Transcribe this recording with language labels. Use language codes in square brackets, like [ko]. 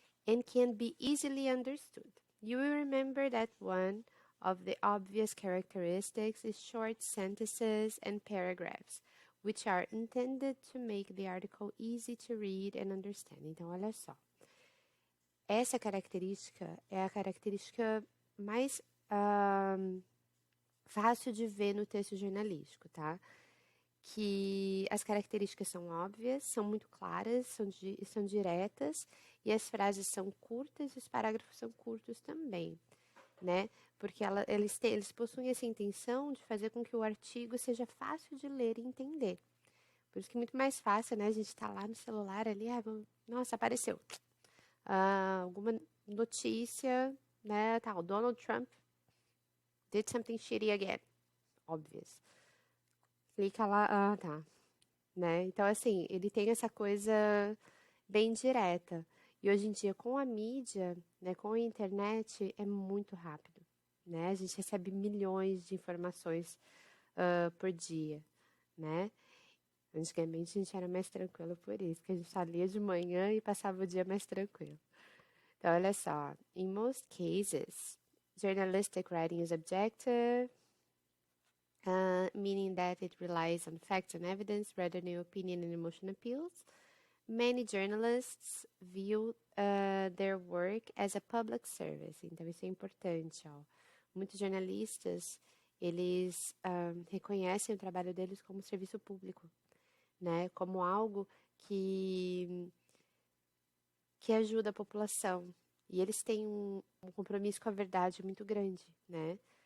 [en] And can be easily understood. You will remember that one of the obvious characteristics is short sentences and paragraphs, which are intended to make the article easy to read and understand. [pt] Então, olha só. Essa característica é a característica mais fácil de ver no texto jornalístico, tá? Que as características são óbvias, são muito claras, são diretas, e as frases são curtas e os parágrafos são curtos também, né? Porque eles possuem essa intenção de fazer com que o artigo seja fácil de ler e entender. Por isso que é muito mais fácil, né? A gente tá lá no celular ali, nossa, apareceu. Alguma notícia, né? Tá, o [en] Donald Trump did something shitty again. [pt] Obvious. Clica lá, tá. Né? Então, assim, ele tem essa coisa bem direta. E hoje em dia, com a mídia, né, com a internet, é muito rápido. Né? A gente recebe milhões de informações por dia, né? Antigamente a gente era mais tranquilo por isso, que a gente só lia de manhã e passava o dia mais tranquilo. Então, olha só. [en] In most cases, journalistic writing is objective, meaning that it relies on facts and evidence rather than opinion and emotion appeals. Many journalists view their work as a public service. [pt] Então, isso é importante, ó. Muitos jornalistas, eles reconhecem o trabalho deles como serviço público, né? Como algo que ajuda a população. E eles têm um compromisso com a verdade muito grande, né?